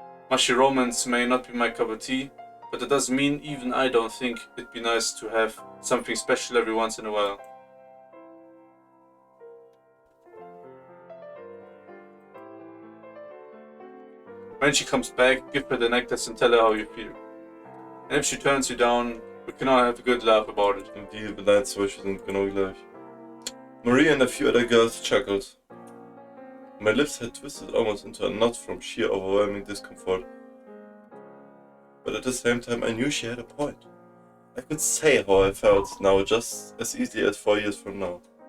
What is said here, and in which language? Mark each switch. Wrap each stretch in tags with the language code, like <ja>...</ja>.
<en>Mushy romance may not be my cup of tea, but that doesn't mean even I don't think it'd be nice to have something special every once in a while. When she comes back, give her the necklace and tell her how you feel. And if she turns you down, we can all have a good laugh about it.</en> <de>Und die Lines zum Beispiel sind genau gleich.</de> <en>Maria and a few other girls chuckled. My lips had twisted almost into a knot from sheer overwhelming discomfort. But at the same time I knew she had a point. I could say how I felt now just as easily as 4 years from now.</en>